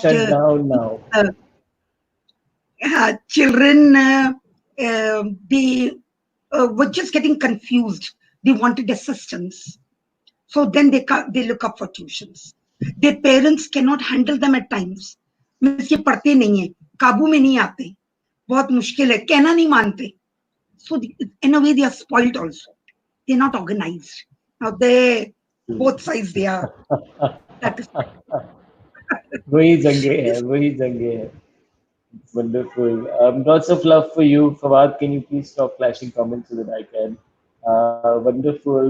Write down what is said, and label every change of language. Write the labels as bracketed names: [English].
[English] shut down now. uh, children they were just getting confused. They wanted assistance, so then they look up for tuitions. Their parents cannot handle them at times. [Hindi] Means ये पढ़ते नहीं है, काबू में नहीं आते, बहुत मुश्किल है, कहना नहीं मानते. [English] So in a way they are spoiled also. They're not organized. Now they both sides they are. That is [Hindi] वही जंगे है वही जंगे है. Wonderful. [English] Lots of love for you. Fawad, can you please stop flashing comments so that I can? Wonderful.